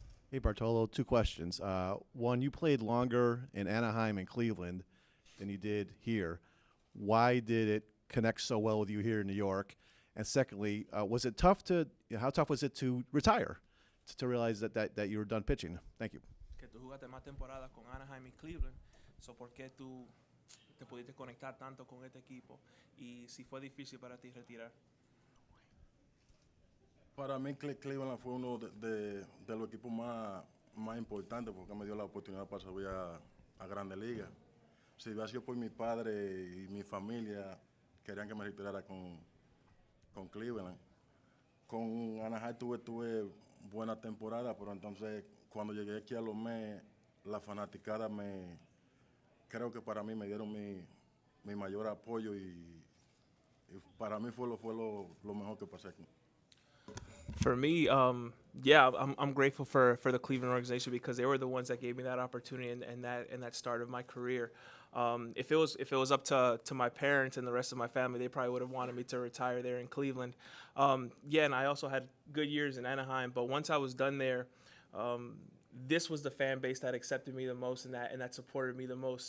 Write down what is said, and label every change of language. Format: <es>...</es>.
<en>Hey, Bartolo, 2 questions. One, you played longer in Anaheim and Cleveland than you did here. Why did it connect so well with you here in New York? And secondly, was it tough how tough was it to retire, to realize that you were done pitching? Thank you.</en> <es>Que tú jugaste más temporadas con Anaheim y Cleveland, so ¿por qué tú te pudiste conectar tanto con este equipo? Y si fue difícil para ti retirar. Para mí Cleveland fue uno de los equipos más importantes porque me dio la oportunidad para subir a Grandes Ligas. Si hubiera sido por mi padre y mi familia, querían que me retirara con Cleveland. Con Anaheim tuve buena temporada, pero entonces cuando llegué aquí a los Mets, la fanaticada creo que para mí me dieron mi mayor apoyo y para mí fue lo mejor que pasé aquí.</es> <en>For me, yeah, I'm grateful for the Cleveland organization because they were the ones that gave me that opportunity and that start of my career. If it was up to my parents and the rest of my family, they probably would have wanted me to retire there in Cleveland. Yeah, and I also had good years in Anaheim, but once I was done there, this was the fan base that accepted me the most and that supported me the most.</en>